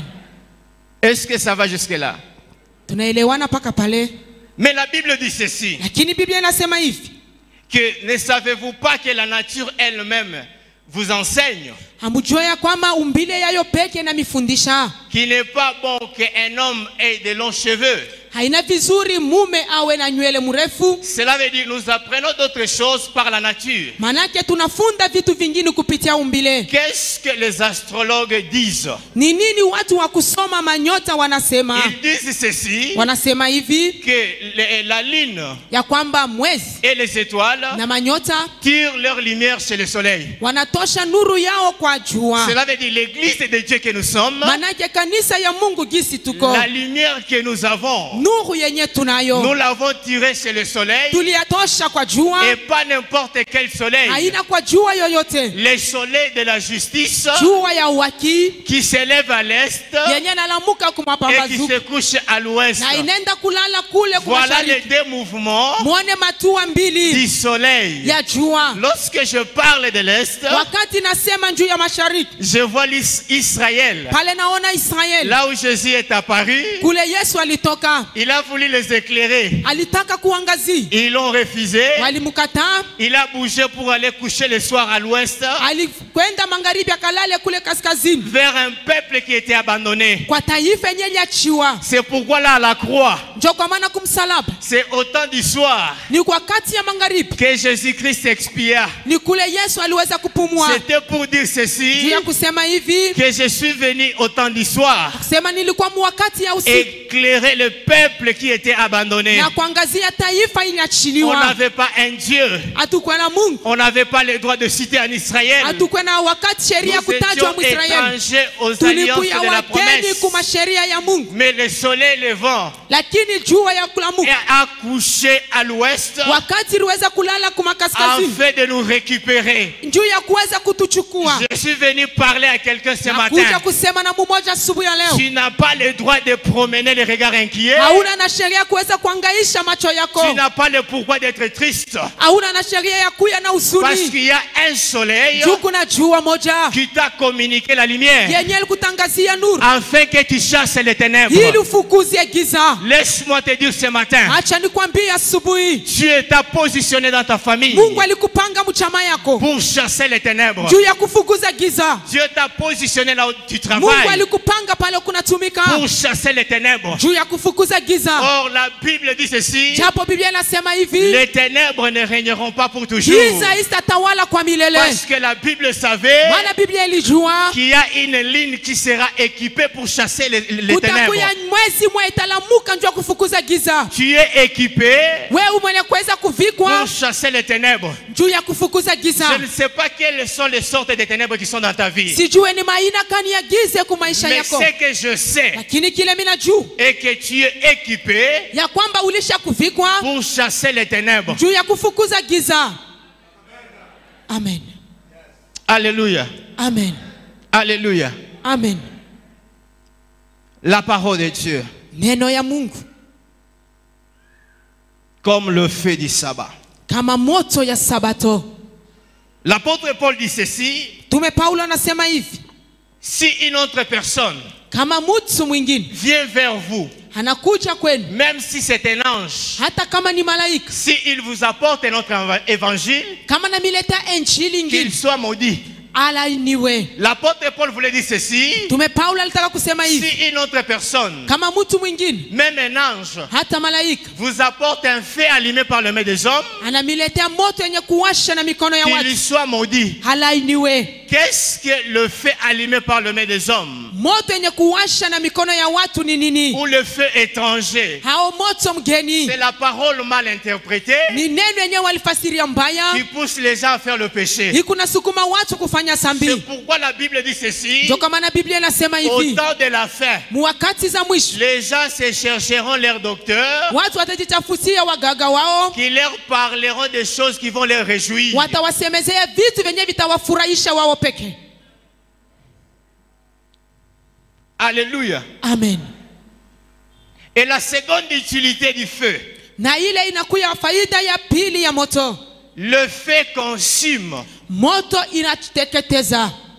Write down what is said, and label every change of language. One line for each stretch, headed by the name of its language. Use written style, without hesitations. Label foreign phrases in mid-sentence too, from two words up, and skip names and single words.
French: Est-ce que ça va jusque là? Mais la Bible dit ceci, que ne savez-vous pas que la nature elle-même vous enseigne qu'il n'est pas bon qu'un homme ait de longs cheveux? Cela veut dire nous apprenons d'autres choses par la nature. Qu'est-ce Qu'est-ce que les astrologues disent?
Swahili: Ni nini watu wa kusoma manyota wanasema?
French: Ils disent ceci,
Swahili: wanasema hivi
French: que la lune
Swahili: ya kwamba mwezi
French: et les étoiles
Swahili: na manyota
French: tirent leur lumière chez le soleil.
Swahili: wanatosha nuru yao kwa jua.
French: Cela veut dire l'église de Dieu que nous sommes,
Swahili: manake kanisa ya Mungu gisi tuko,
French: la lumière que nous avons,
Swahili: nuru yenye tunayo,
French: nous l'avons tirée chez le soleil,
Swahili: tuliatosha kwa jua,
French: et pas n'importe quel soleil.
Swahili: haina kwa jua yoyote,
French: Le soleil de la justice
Swahili: jua ya uhaki
French: qui s'élève à l'est
Swahili: yenye nalamuka
French: et qui
Swahili: kumapambazuko
French: se couche à l'ouest.
Swahili: na inenda kulala kule
French: Voilà les
Swahili: kumashariki.
French: deux mouvements
Swahili: Muone matua mbili
French: du soleil.
Swahili: ya jua.
French: Lorsque je parle de l'est,
Swahili: Wakati nasema juu ya mashariki,
French: je vois Israël.
Swahili: pale naona Israeli,
French: Là où Jésus est apparu,
Swahili: kule Yesu alitoka,
French: il a voulu les éclairer.
Swahili: alitaka kuangazia,
French: Ils l'ont refusé.
Swahili: walimkataa.
French: Il a bougé pour aller coucher le soir à l'ouest,
Swahili: Alikwenda magharibi akalale kule kaskazini,
French: vers un peuple qui était abandonné.
Swahili: kwa taifa yenye liachiwa.
French: C'est pourquoi là à la croix,
Swahili: Ndio kwa maana kumsalaba
French: c'est au temps du soir
Swahili: ni kwa kati ya magharibi,
French: que Jésus-Christ expia.
Swahili: ni kule Yesu aliweza kupumua.
French: C'était pour dire
Swahili: Juu
French: ceci,
Swahili: ya kusema hivi,
French: que je suis venu au temps du soir
Swahili: kusema nilikuwa wakati ya usiku
French: éclairer le peuple qui était abandonné.
Swahili: na kuangazia taifa
French: On
Swahili: iliachiliwa.
French: n'avait pas un Dieu.
Swahili: Hatukuwa na Mungu,
French: On n'avait pas le droit de citer en Israël.
Swahili: hatukuwa na wakati sheria
French: Nous
Swahili: kutajwa
French: étions
Swahili: Mwisraeli,
French: étrangers aux alliances
Swahili: tulikuya
French: de la
Swahili: wageni
French: promesse.
Swahili: kuma sheria ya Mungu,
French: Mais le soleil levant
Swahili: lakini jua ya kulamuka
French: a couché à l'ouest
Swahili: wakati iliweza kulala kuma kaskazini
French: afin de nous récupérer.
Swahili: juu ya kuweza kutuchukua.
French: Je suis venu parler à quelqu'un ce
Swahili: Nakuja
French: matin.
Swahili: kusema na mmoja asubuhi ya leo,
French: Tu n'as pas le droit de promener les regards inquiets.
Swahili: hauna na sheria kuweza kuangaisha macho yako,
French: Tu n'as pas le pourquoi d'être triste.
Swahili: hauna na sheria ya kuya na
French: Parce
Swahili: huzuni.
French: qu'il y a un soleil
Swahili: Juu kuna jua moja
French: qui t'a communiqué la lumière
Swahili: yenye ilikutangazia nuru
French: afin que tu chasses les ténèbres.
Swahili: ili ufukuzie giza.
French: Laisse-moi te dire ce matin,
Swahili: Acha nikwambie asubuhi,
French: Dieu t'a positionné dans ta famille
Swahili: Mungu alikupanga mchama yako
French: pour chasser les ténèbres.
Swahili: juu ya kufukuza giza.
French: Dieu t'a positionné là où tu
Swahili: Mungu
French: travailles
Swahili: alikupanga pale kunatumika
French: pour chasser les ténèbres.
Swahili: juu ya kufukuza giza.
French: Or, la Bible dit ceci,
Swahili: Japo Biblia inasema hivi,
French: les ténèbres ne régneront pas pour toujours.
Swahili: giza isitatawala kwa milele.
French: Parce que la Bible savait
Swahili: Maana Biblia ilijua
French: qu'il y a une ligne qui sera équipée pour chasser les ténèbres.
Swahili: kutakuya mwezi mwe italamuka njua kufukuza giza.
French: Tu es équipé
Swahili: Wewe mwenye kuweza kuvikwa
French: pour chasser les ténèbres.
Swahili: juu ya kufukuza giza.
French: Je ne sais pas quelles sont les sortes de ténèbres qui sont dans ta vie.
Swahili: Sijue ni maina gani ya giza kwa maisha
French: Mais
Swahili: yako,
French: ce que je sais
Swahili: lakini kile mimi najua
French: est que tu es équipé
Swahili: ya kwamba ulisha kuvikwa
French: pour chasser les ténèbres.
Swahili: juu ya kufukuza giza.
French: Amen. Alléluia. Amen. Alléluia. Amen. La parole de Dieu,
Swahili: Neno ya Mungu
French: comme le feu du sabbat.
Swahili: kama moto ya Sabato.
French: L'apôtre Paul dit ceci,
Swahili: Tume Paulo anasema hivi,
French: si une autre personne
Swahili: kama mtu mwingine
French: vient vers vous,
Swahili: anakuja kwenu,
French: même si c'est un ange,
Swahili: hata kama ni malaika,
French: si il vous apporte un autre évangile,
Swahili: kama namileta injili
French: qu'il
Swahili: ingine,
French: soit maudit.
Swahili: alainiwe.
French: L'apôtre Paul voulait dire ceci,
Swahili: Tume Paulo alitaka kusema hivi,
French: si une autre personne,
Swahili: kama mtu mwingine,
French: même un ange,
Swahili: hata malaika,
French: vous apporte un feu allumé par les mains des hommes,
Swahili: anamiletea moto yenye kuwasha na mikono ya
French: qu'il
Swahili: watu,
French: soit maudit.
Swahili: halainiwe.
French: Qu'est-ce que le feu allumé par les mains des hommes?
Swahili: Moto yenye kuwasha na mikono ya watu ni nini?
French: Ou le feu étranger?
Swahili: Hao moto mgeni
French: C'est la parole mal interprétée
Swahili: ni neno yenye walifasiria mbaya,
French: qui pousse les gens à faire le péché.
Swahili: ikuna sukuma watu kufanya
French: C'est
Swahili: sambi.
French: pourquoi la Bible dit ceci,
Swahili: Ndio kwa maana Biblia inasema
French: au
Swahili: hivi,
French: temps de la fin,
Swahili: mwakati za mwisho
French: les gens se chercheront leurs docteurs
Swahili: watu watajitafutia wagaga wao,
French: qui leur parleront des choses qui vont les réjouir.
Swahili: watawasemezea vitu vyenye vitawafurahisha wao peke.
French: Alléluia. Amen. Et la seconde utilité du feu,
Swahili: Na ile inakuya faida ya pili ya moto,
French: le feu consume.
Swahili: moto inateketeza.